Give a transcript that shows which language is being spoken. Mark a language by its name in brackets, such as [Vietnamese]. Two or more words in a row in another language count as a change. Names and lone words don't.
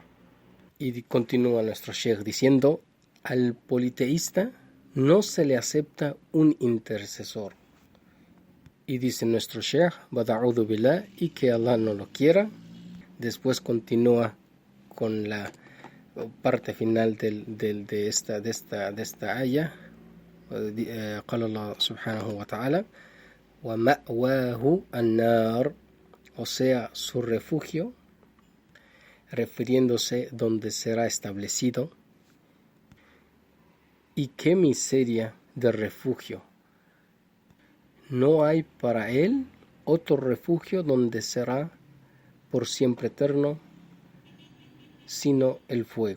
[Spanish] Y continúa nuestro Sheikh diciendo: al politeísta no se le acepta un intercesor. Y dice nuestro Sheikh, [Arabic] نعوذ بالله, [Spanish] y que Allah no lo quiera. Después continúa con la parte final de esta aya. [Arabic] قال الله سبحانه وتعالى: وَمَأْوَاهُ النَّارُ, [Spanish] o sea, su refugio, refiriéndose donde será establecido. Y qué miseria de refugio. No hay para él otro refugio donde será por siempre eterno, sino el fuego.